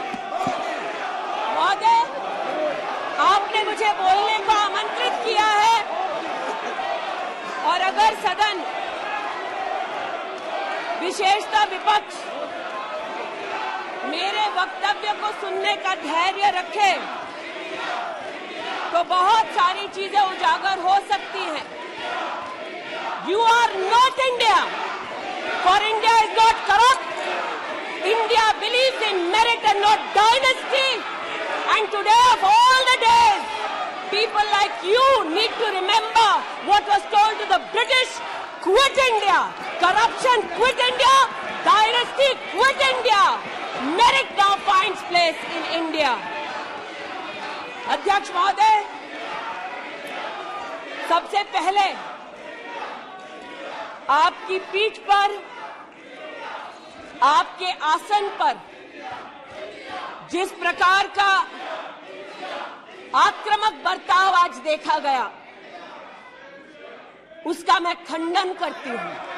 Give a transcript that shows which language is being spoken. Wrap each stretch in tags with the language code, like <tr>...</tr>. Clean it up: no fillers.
<hi>महोदय, आपने मुझे बोलने को आमंत्रित किया है और अगर सदन, विशेषतः विपक्ष, मेरे वक्तव्य को सुनने का धैर्य रखे तो बहुत सारी चीजें उजागर हो सकती हैं।</hi> <en>You are not India, for India is not corrupt. India believes in merit and not dynasty. And today of all the days, people like you need to remember what was told to the British: quit India, corruption quit India, dynasty quit India, merit now finds place in India.</en> <hi>अध्यक्ष महोदय, सबसे पहले आपकी पीठ पर, आपके आसन पर जिस प्रकार का आक्रामक बर्ताव आज देखा गया, उसका मैं खंडन करती हूं।</hi>